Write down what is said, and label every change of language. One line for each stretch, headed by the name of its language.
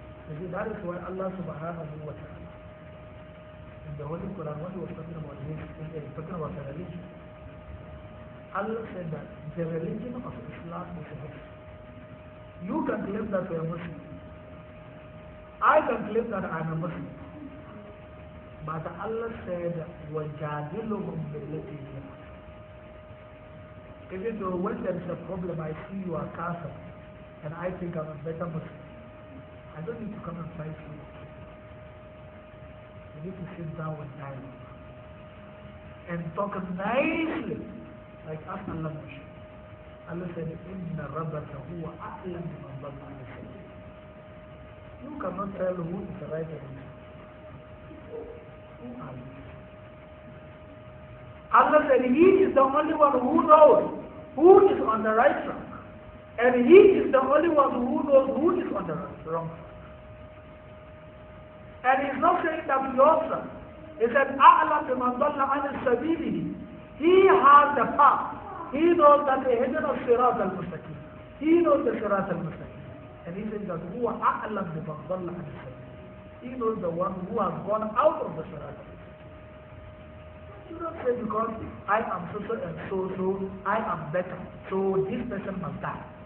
English: You see, that is why Allah subhanahu wa ta'ala, in the Holy Quran, when he was talking about this, talking about the religion, Allah said that the religion of Islam is a Muslim. You can claim that you are a Muslim. I can claim that I am a Muslim. But Allah said,
Arabic: وَجَادِلُهُمْ بِالَّتِي هِيَ أَحْسَنُ.
English: Even though when there is a problem, I see you are kafir, and I think I'm a better Muslim, I don't need to come and fight you. You need to sit down with dialogue and talk nicely, like us Allah mentioned. Allah said,
Arabic: إِنَّ رَبَّكَ هُوَ أَعْلَمُ بِمَنْ ضَلَّ عَنِ سَبِيلِهِ.
English: You cannot tell who is the right and who are you? Allah said, He is the only one who knows who is on the right track. And He is the only one who knows who is on the wrong track. And He's not saying that we also. He said,
Arabic: أَعْلَمْ بِمَنْ ضَلَّ عَنِ سَبِيلِهِ.
English: He has the path. He knows that the heaven of Sirat al-Mustaqim. He knows the Sirat al-Mustaqim. And He says that
Arabic: هُوَ أَعْلَمْ بِمَنْ ضَلَّ عَنِ سَبِيلِهِ.
English: He knows the one who has gone out of the Sharia. You don't say because I am so and so I am better, so this person must die.